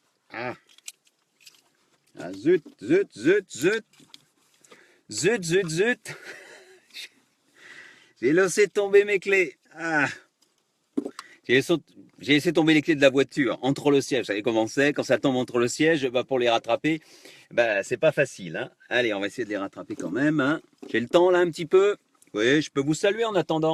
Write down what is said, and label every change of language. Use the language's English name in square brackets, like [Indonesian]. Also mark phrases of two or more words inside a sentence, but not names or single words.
[French] Ah, ah, zut, zut, zut, zut. Zut, zut, zut. J'ai laissé tomber mes clés. Ah, j'ai laissé, j'ai laissé tomber les clés de la voiture entre le siège. Vous savez comment c'est? Quand ça tombe entre le siège, bah, pour les rattraper, bah, c'est pas facile. Hein. Allez, on va essayer de les rattraper quand même. Hein. J'ai le temps là un petit peu. Oui, je peux vous saluer en attendant.